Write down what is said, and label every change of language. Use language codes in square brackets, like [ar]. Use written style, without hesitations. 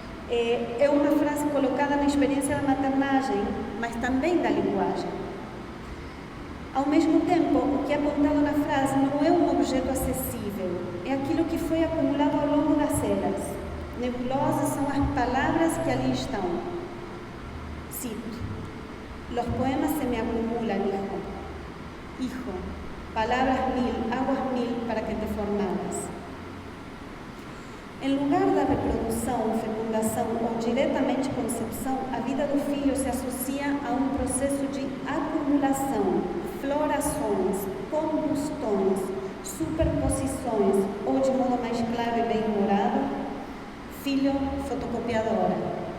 [pt] É uma frase colocada na experiência da maternagem, mas também da linguagem. Ao mesmo tempo, o que é apontado na frase não é um objeto acessível, é aquilo que foi acumulado ao longo das eras. Nebulosas são as palavras que ali estão. [es] Cito: Los poemas se me acumulan, hijo. Hijo, palabras mil, aguas mil para que te formaras. [pt] Em lugar da reprodução, fecundação ou diretamente concepção, a vida do filho se associa a um processo de acumulação, florações, combustões, superposições, ou de modo mais claro e bem-humorado, filho fotocopiadora.